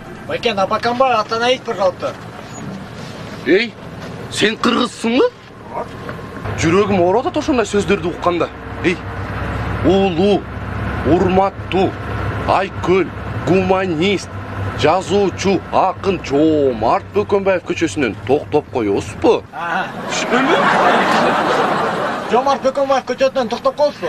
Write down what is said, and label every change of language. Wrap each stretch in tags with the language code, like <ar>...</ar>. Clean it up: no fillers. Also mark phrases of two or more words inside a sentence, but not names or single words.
<ru>Байкен, Абакамбай, остановить, пожалуйста.</ru> <kk>Ей, сен қырғызсың ба? Жүрегім ауырады ошондай сөздерді ұққанда. Ей,</kk> <ky>улуу, урматтуу, айкөл, гуманист, жазуучу, акын Жомарт Бөкөнбаев көчөсүнөн токтоп коебузбу? Түшүнөлү? Жомарт Бөкөнбаев көчөсүнөн токтоп коебузбу?</ky>